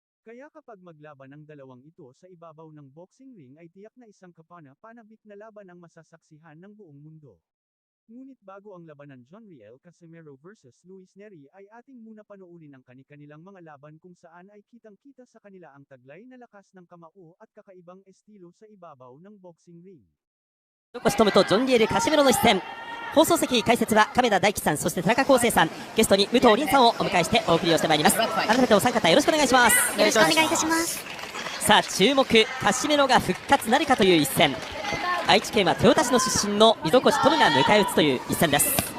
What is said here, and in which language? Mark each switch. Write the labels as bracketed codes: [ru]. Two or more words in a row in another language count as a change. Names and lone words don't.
[tl] Kaya kapag maglaban ang dalawang ito sa ibabaw ng [en] boxing ring [tl] ay tiyak na isang kapana-panabik na laban ang masasaksihan ng buong mundo. Ngunit bago ang labanan Jonriel Casimero versus Luis Neri ay ating muna panoorin ang kani-kanilang mga laban kung saan ay kitang-kita sa kanila ang taglay na lakas ng kamao at kakaibang estilo sa ibabaw ng [en] boxing ring. [ja] 横地トムとジョン・リエル・カシメロの一戦。放送席解説は亀田大樹さん、そして田中康生さん、ゲストに武藤凛さんをお迎えしてお送りをしてまいります。改めてお三方よろしくお願いします。よろしくお願いいたします。さあ注目、カシメロが復活なるかという一戦。愛知県は豊田市の出身の溝越トムが迎え撃つという一戦です。